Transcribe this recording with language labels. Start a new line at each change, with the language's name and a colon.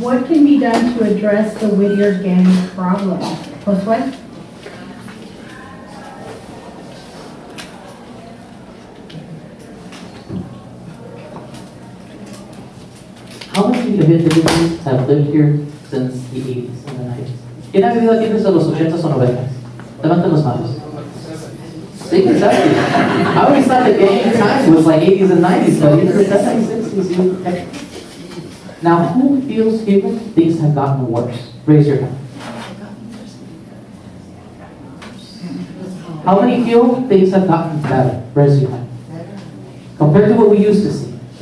English: What can be done to address the Whittier gang problem? Josue? How many of individuals have lived here since the 80s and the 90s?
Spanish: ¿Quién ha vivido aquí desde los 80s o 90s? Levanten las manos. Sí,
English: exactly. I always thought the gang time was like 80s and 90s, but it's the 60s. Okay. Now, who feels here things have gotten worse? Raise your hand. How many feel things have gotten better? Raise your hand. Compared to what we used to see.